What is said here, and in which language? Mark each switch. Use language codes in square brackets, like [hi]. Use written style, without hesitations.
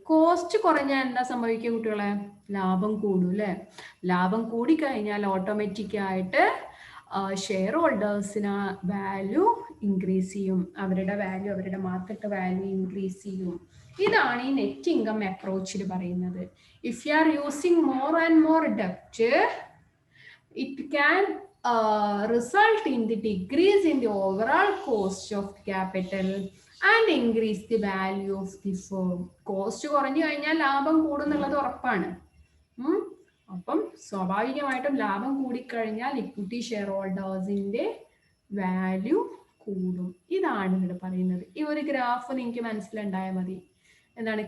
[ml] Cost കുറഞ്ഞാൽ എന്താ സംഭവിക്കുക കുട്ടികളെ? ലാഭം കൂടും അല്ലെ. ലാഭം കൂടിക്കഴിഞ്ഞാൽ ഓട്ടോമാറ്റിക് ആയിട്ട് ഷെയർ ഹോൾഡേഴ്സിന് വാല്യൂ ഇൻക്രീസ് ചെയ്യും. അവരുടെ മാർക്കറ്റ് വാല്യൂ ഇൻക്രീസ് ചെയ്യും. ഇതാണ് ഈ നെറ്റ് ഇൻകം അപ്രോച്ചിൽ പറയുന്നത്. [en] If you are using more and more ഡെപ്റ്റ്, it can result in the decrease in the overall cost of capital and increase the value of the firm. [ml] Cost കുറഞ്ഞു കഴിഞ്ഞാൽ ലാഭം കൂടുന്നുള്ളത് ഉറപ്പാണ്. അപ്പം സ്വാഭാവികമായിട്ടും ലാഭം കൂടിക്കഴിഞ്ഞാൽ ഇക്വിറ്റി ഷെയർ ഹോൾഡേഴ്സിന്റെ വാല്യൂ കൂടും. ഇതാണ് ഇവിടെ പറയുന്നത്. ഈ ഒരു ഗ്രാഫ് നിങ്ങൾക്ക് മനസ്സിലുണ്ടായാൽ മതി. എന്താണ്?